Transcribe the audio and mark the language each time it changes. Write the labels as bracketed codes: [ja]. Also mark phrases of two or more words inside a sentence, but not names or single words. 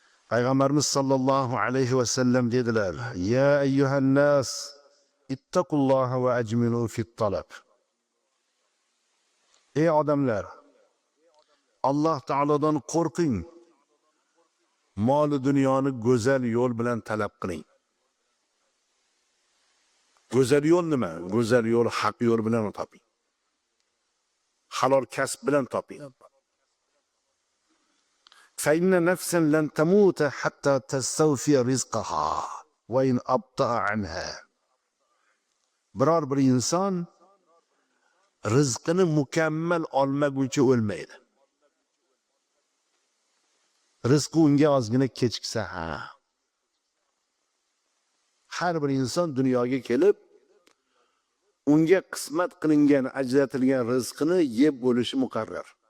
[tr] Peygamberimiz [ar] صلى الله عليه وسلم [tr] dediler. [ar] يا أيها الناس اتقوا الله وأجملوا في الطلب. [tr] Ey adamlar, Allah Teala'dan korkun. [uz] Mol dunyoni go'zal yo'l bilan talab qiling. Go'zal yo'l nima? Go'zal yo'l haq yo'l bilan toping. Halol kasb bilan toping. [ar] فإن نفسا لن تموت حتى تستوفي رزقها وإن أبطأ عنها. [uz] Biror bir inson rizqini mukammal olmaguncha o'lmaydi. Rizqi unga ozgina kechiksa har bir inson dunyoga kelib unga qismat qilingan, ajratilgan rizqini yeb bo'lishi muqarrar.